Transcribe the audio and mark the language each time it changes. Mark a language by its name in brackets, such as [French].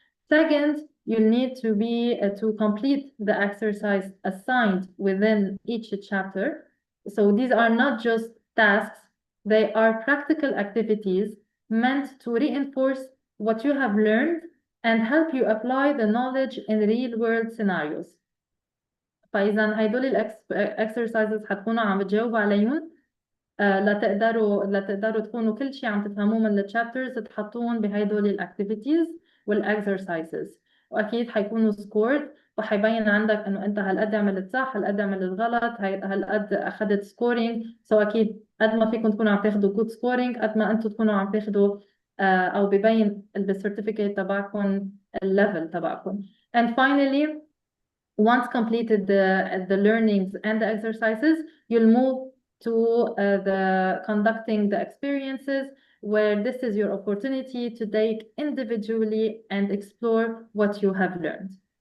[English] Second, you need to be to complete the exercise assigned within each chapter. So these are not just tasks, they are practical activities meant to reinforce what you have learned and help you apply the knowledge in real-world scenarios. [Arabic] فإذا هيدول الexercises حتكونوا عم بتجاوبوا عليهم لتقدروا تكونوا كل شيء عم تفهموه من الchapters تحطوهم بهيدول الactivities والexercises، وأكيد حيكونوا scored وحيبين عندك إنه أنت هالقد عملت صح، هالقد عملت غلط، هالقد أخذت scoring. So أكيد قد ما فيكم تكونوا عم تاخدوا good scoring قد ما أنتم تكونوا عم تاخدوا أو ببين بالcertificate تبعكم الليفل تبعكم. [English] And finally, once completed the learnings and the exercises, you'll move to the conducting the experiences, where this is your opportunity to take individually and explore what you have learned.